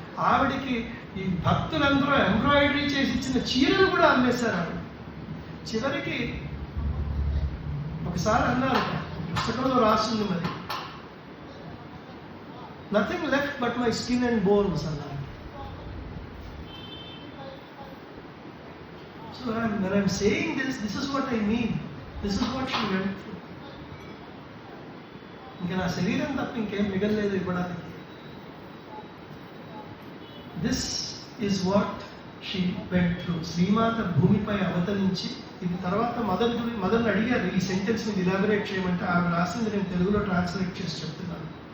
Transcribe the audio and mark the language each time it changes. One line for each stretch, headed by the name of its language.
Telugu: ఆవిడికి ఈ భక్తులందరూ ఎంబ్రాయిడరీ చేసి ఇచ్చిన చీరలు కూడా అమ్మేశారు. ఆవిడ చివరికి ఒకసారి అన్నారు, పుస్తకంలో రాస్తుంది మరి,
English: nothing left but my skin and bones
Telugu: అన్నారు.
English: So when I'm saying this is what I mean. This is what she went through.
Telugu: ఇంకా నా శరీరం తప్ప ఇంకేం మిగలలేదు ఇవ్వడానికి.
English: This is what she went through.
Telugu: Srimata భూమిపై అవతరించి, ఇది తర్వాత మదర్ని అడిగారు ఈ సెంటెన్స్ మీద ఇలాబరేట్ చేయమంటే ఆవిడ రాసింది నేను తెలుగులో ట్రాన్స్లేట్ చేసి చెప్తున్నాను.